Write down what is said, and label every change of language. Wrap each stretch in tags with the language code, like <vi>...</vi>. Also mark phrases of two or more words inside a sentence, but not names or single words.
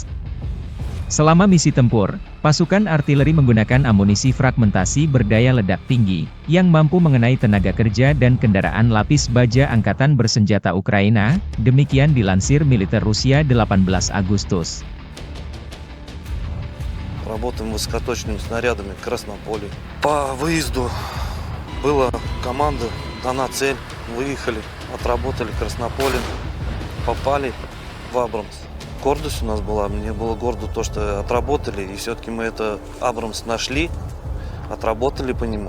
<id>Selama misi tempur, pasukan artileri menggunakan amunisi fragmentasi berdaya ledak tinggi, yang mampu mengenai tenaga kerja dan kendaraan lapis baja angkatan bersenjata Ukraina, demikian dilansir militer Rusia 18 Agustus.</id> <ru>Работаем высокоточными снарядами в Краснополе. По выезду была команда, дана цель, выехали, отработали Краснополе, попали в Абрамс. Гордость у нас была, мне было гордо то, что отработали, и все-таки мы это Абрамс нашли, отработали по нему.</ru>